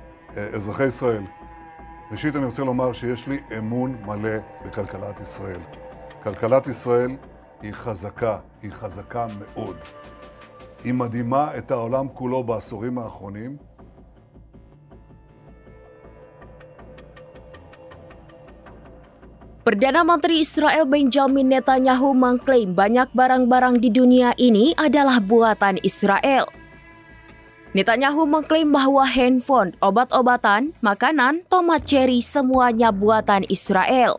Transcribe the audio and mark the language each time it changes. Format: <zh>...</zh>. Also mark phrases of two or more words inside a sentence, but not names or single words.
<he>אזרחי ישראל, ראשית אני רוצה לומר שיש לי אמון מלא בכלכלת ישראל. כלכלת ישראל היא חזקה מאוד. היא מדהימה את העולם כולו בעשורים האחרונים.</he> <id>Perdana Menteri Israel Benjamin Netanyahu mengklaim banyak barang-barang di dunia ini adalah buatan Israel. Netanyahu mengklaim bahwa handphone, obat-obatan, makanan, tomat cherry semuanya buatan Israel.</id>